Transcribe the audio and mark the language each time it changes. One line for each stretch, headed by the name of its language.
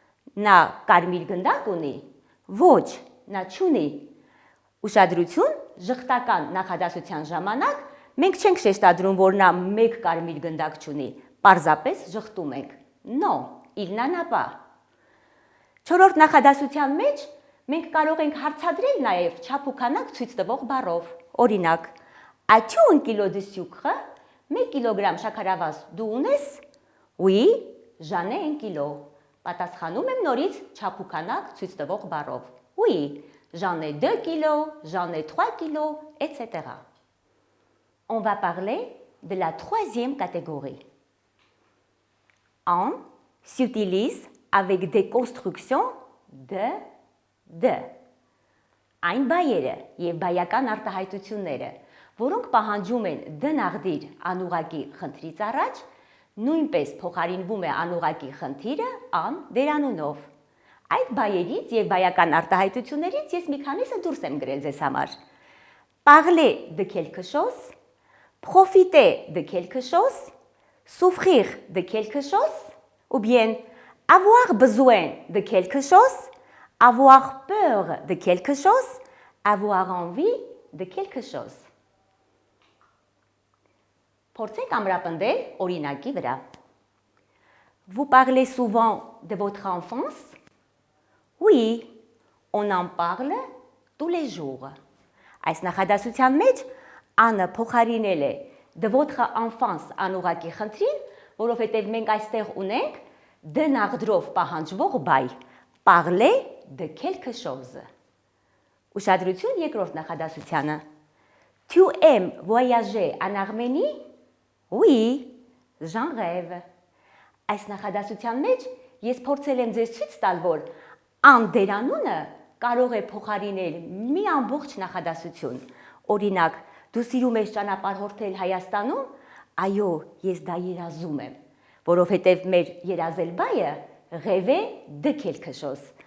Armenian: Նա կարմիր գնդակ ունի? Ոչ, նա չունի։ Ուշադրություն, ժխտական նախադասության ժամանակ մենք չենք շեշտադրում, որ նա մեկ կարմիր գնդակ չունի, պարզապես ժխտում ենք։
French: Non, il n'en a pas.
Armenian: Չորրորդ նախադասության մեջ մենք կարող ենք հարցադրել նաև չափ ու քանակ ցույց տվող բառով։ Օրինակ,
French: as-tu un kilo de sucre?
Armenian: 1 կիլոգրամ շաքարավազ դու ունես?
French: Oui, j'en ai un kilo.
Armenian: Պատասխանում եմ նորից չափուքանակ ցույց տվող բառով.
French: Oui, j'en ai 2 kilos, j'en ai 3 kilos, etc. On va parler de la troisième catégorie. En s'utilise avec des constructions de.
Armenian: Այն բայերը եւ բայական արտահայտությունները, որոնք պահանջում են դնաղդիր անուղակի խնդրից առաջ, նույնպես փոխարինվում է անուղակի խնդիրը ան դերանունով։ Այդ բայերից եւ բայական արտահայտություններից ես մի քանիսը դուրս եմ գրել ձեզ համար։
French: Parler de quelque chose, profiter de quelque chose, souffrir de quelque chose, ou bien avoir besoin de quelque chose, avoir peur de quelque chose, avoir envie de quelque chose.
Armenian: Փորձենք ամրապնդել օրինակի վրա.
French: Vous parlez souvent de votre enfance? Oui, on en parle tous les jours.
Armenian: Այս նախադասության մեջ անը փոխարինել է
French: de votre enfance
Armenian: անուղակի խնդրին, որովհետև մենք այստեղ ունենք դնաղդրով պահանջվող բայ,
French: parler de quelque chose.
Armenian: Ուշադրություն երկրորդ նախադասությանը.
French: Tu aimes voyager en Arménie? Oui, j'en rêve.
Armenian: Այս նախադասության մեջ ես փորձել եմ ձեզ ցույց տալ, որ ան դերանունը կարող է փոխարինել մի ամբողջ նախադասություն։ Օրինակ, դու սիրում ես ճանապարհորդել Հայաստանում? Այո, ես դա երազում եմ, որովհետև մեր երազել բայը
French: rêver de quelque chose.